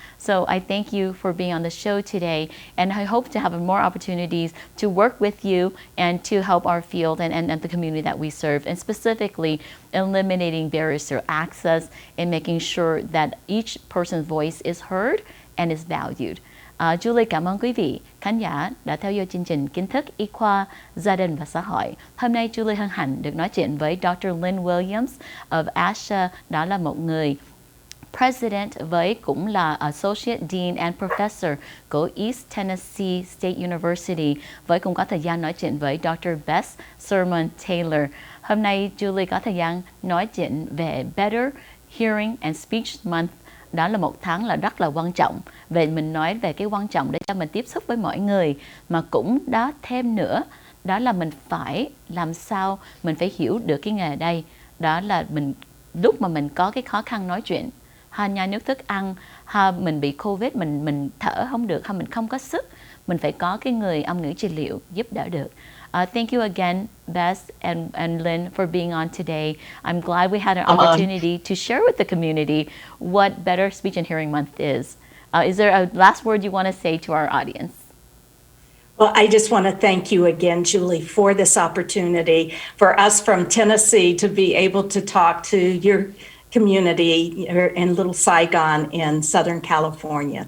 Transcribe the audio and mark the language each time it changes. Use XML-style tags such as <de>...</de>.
<en>So I thank you for being on the show today, and I hope to have more opportunities to work with you and to help our field and the community that we serve, and specifically eliminating barriers to access and making sure that each person's voice is heard and is valued.</en> <vi>Julie cảm ơn quý vị khán giả đã theo dõi chương trình Kiến thức Y Khoa Gia đình và Xã hội. Hôm nay Julie hân hạnh được nói chuyện với Dr. Lynn Williams of ASHA, đó là một người President với cũng là Associate Dean and Professor của East Tennessee State University, với cũng có thời gian nói chuyện với Dr. Bess Taylor. Hôm nay Julie có thời gian nói chuyện về Better Hearing and Speech Month. Đó là một tháng là rất là quan trọng. Về mình nói về cái quan trọng để cho mình tiếp xúc với mọi người, mà cũng đó thêm nữa, đó là mình phải làm sao mình phải hiểu được cái nghề đây. Đó là mình lúc mà mình có cái khó khăn nói chuyện, nhai nước thức ăn, mình bị Covid, mình thở không được, mình không có sức, mình phải có cái người âm ngữ trị liệu giúp đỡ được.</vi> <en>Thank you again, Bess and Lynn, for being on today. I'm glad we had an opportunity to share with the community what Better Speech and Hearing Month is. Is there a last word you want to say to our audience? Well, I just want to thank you again, Julie, for this opportunity for us from Tennessee to be able to talk to your community in Little Saigon in Southern California.</en>